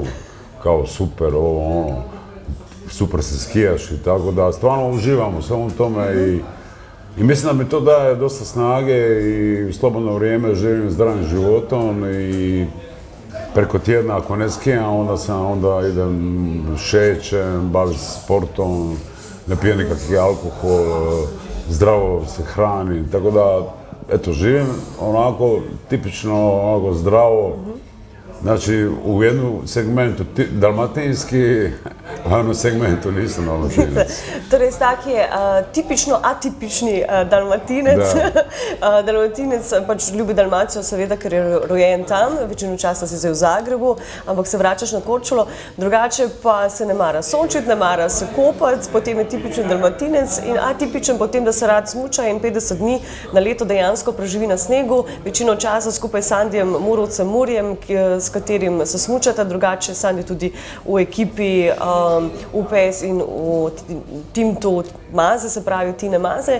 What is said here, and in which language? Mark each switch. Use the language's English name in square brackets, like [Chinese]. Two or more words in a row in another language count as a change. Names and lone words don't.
[Croatian] kao super, super se skijaš i tako da stvarno uživam u svemu tome i mislim da mi to daje dosta snage i u slobodno vrijeme živim zdravim životom i preko tjedna ako ne skijam onda idem šećem, bavim se sportom, ne pijem nikakvi alkohol, zdravo se hranim, tako da eto živim onako tipično onako zdravo. Znači, u jednom segmentu dalmatinski, a u jednom segmentu nisam dalmatinac. [Slovenian] Torej, tak je tipično atipični Dalmatinec. Dalmatinec pač ljubi Dalmacijo, seveda, ker je rojen tam, večino časa si zdaj v Zagrebu, ampak se vračaš na Korčulo, drugače pa se ne mara sončiti, ne mara se kopati, potem je tipičen Dalmatinec in atipičen potem, da se rad smuča in 50 dni na leto dejansko preživi na snegu, večino časa skupaj s Sandijem Murovcem Murjem, s katerim se smučata, drugače Sandi tudi v ekipi UPS in v Team2 Maze, se pravi Tine Maze.